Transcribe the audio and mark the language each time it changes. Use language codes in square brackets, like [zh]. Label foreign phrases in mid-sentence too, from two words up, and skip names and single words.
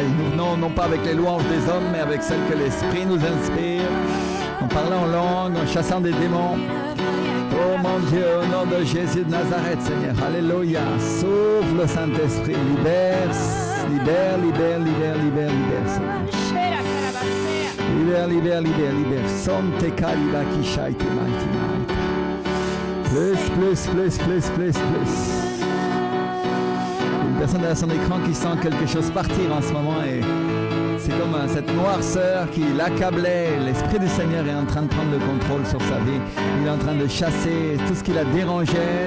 [fr] Nous venons non pas avec les louanges des hommes, mais avec celles que l'Esprit nous inspire, en parlant en langue, en chassant des démons. Oh mon Dieu, au nom de Jésus de Nazareth, Seigneur, alléluia. Souffle le Saint-Esprit, libère, libère, libère, libère, libère, libère, Seigneur. Libère, libère, libère, libère. Sonte kaliba kishai timai timai. Plus. Une personne derrière son écran qui sent quelque chose partir en ce moment et c'est comme cette noirceur qui l'accablait. L'Esprit du Seigneur est en train de prendre le contrôle sur sa vie. Il est en train de chasser tout ce qui la dérangeait.